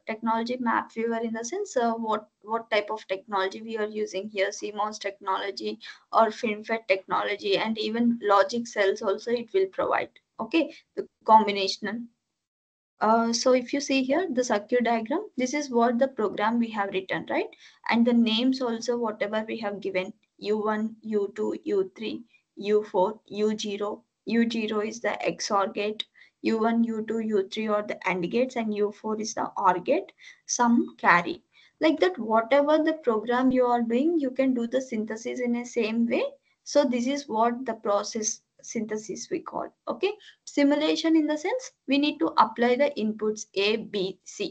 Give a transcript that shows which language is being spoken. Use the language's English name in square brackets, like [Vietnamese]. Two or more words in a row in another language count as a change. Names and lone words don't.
[English] Technology map viewer in the sense what type of technology we are using here, CMOS technology or FinFET technology, and even logic cells also it will provide. Okay, the combinational. So if you see here the circuit diagram, this is what the program we have written, right? And the names also whatever we have given, U1, U2, U3, U4, U0. U0 is the XOR gate, U1, U2, U3 are the AND gates, and U4 is the OR gate, some carry. Like that, whatever the program you are doing, you can do the synthesis in a same way. So this is what the process synthesis we call. Okay, simulation in the sense we need to apply the inputs A, B, C.